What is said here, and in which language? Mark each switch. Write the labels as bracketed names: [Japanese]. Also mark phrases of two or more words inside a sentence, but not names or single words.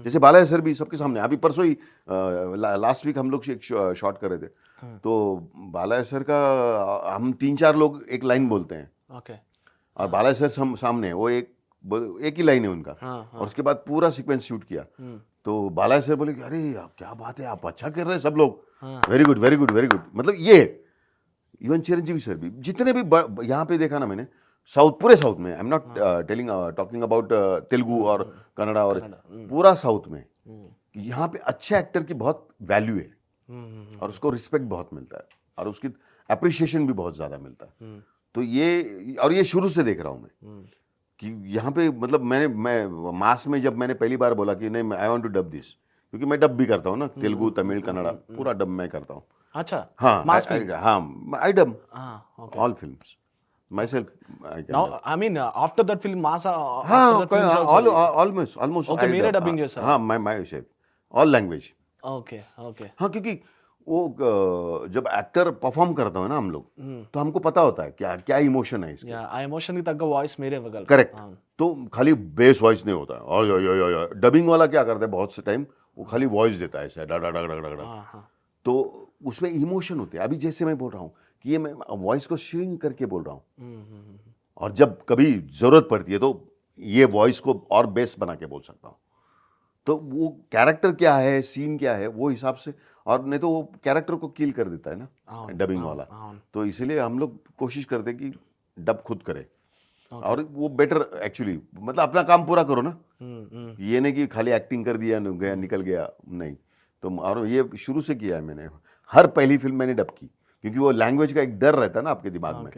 [Hindi] जैसे बाला सर भी सबके सामने, अभी परसों ही [English] last week [Hindi] हम लोग एक शॉट कर रहे थे, तो बाला सर का हम 3-4 लोग एक लाइन बोलते हैं, और बाला सर सामने वो एक ही लाइन है उनका, और उसके बाद पूरा सीक्वेंस शूट किया. तो बाला सर बोले कि अरे क्या बात है, आप अच्छा कर रहे हैं सब लोग, [English] very good very good very good. [Hindi] मतलब ये इवन चिरंजीवी सर भी, जितने भी यहाँ पे देखा ना मैंने, पूरे साउथ में, [English] I am not talking about [Hindi] तेलुगु और कन्नड़ा, और पूरा साउथ में यहाँ पे अच्छे एक्टर की बहुत वैल्यू है, और उसको रिस्पेक्ट बहुत मिलता है, और उसकी अप्रिशिएशन भी बहुत ज़्यादा मिलता है. तो ये शुरू से देख रहा हूँ मैं कि यहाँ पे, मतलब मैं मास में जब मैंने पहली बार बोला कि नहीं [English] I want to dub this, [Hindi] क्योंकि मैं डब भी करता हूँ ना, तेलुगु तमिल कन्नड़ा पूरा डब मैं करता हूँ. अच्छा, हाँ, हाँ, [English] I dub all films myself. Now, I mean, after that film, Mass. हाँ, almost. [Hindi] Okay, मेरा dubbing जैसा. हाँ, [English] myself, all language. Okay. [Hindi] हाँ, क्योंकि जब एक्टर परफॉर्म करता है ना हम लोग, तो हमको पता होता है क्या क्या इमोशन है इसके. [Telugu] యా ఆ ఎమోషన్కి తగ్గ వాయిస్ మీరే ఇవ్వగలరు. [Hindi] करेक्ट. [Telugu] అవును. [Hindi] तो खाली [English] base voice [Hindi] नहीं होता है. और डबिंग वाला क्या करता है बहुत से टाइम, वो खाली वॉइस देता है ऐसे डा डा डा डा डा डा. [Telugu] ఆహా. [Hindi] तो उसमें इमोशन होते हैं. अभी जैसे मैं बोल रहा हूँ कि ये मैं वॉइस को श्रिंक करके बोल रहा हूँ, और जब कभी जरूरत पड़ती है तो ये वॉइस को और बेस बना के बोल सकता हूँ. तो वो कैरेक्टर क्या है, सीन क्या है, वो हिसाब से. और नहीं तो वो कैरेक्टर को किल कर देता है ना [Telugu] అవును. [Hindi] डबिंग [Telugu] అవును. [Hindi] वाला. [Telugu] అవును. [Hindi] तो इसीलिए हम लोग कोशिश करते हैं कि डब खुद करे, [Telugu] ఓకే. [Hindi] और वो [English] better actually. [Hindi] मतलब अपना काम पूरा करो ना, మ్మ్, మ్మ్. ये नहीं कि खाली एक्टिंग कर दिया गया निकल गया, नहीं. तो और ये शुरू से किया है मैंने. हर पहली फिल्म मैंने डब की, क्योंकि वो लैंग्वेज का एक डर रहता है ना आपके दिमाग में,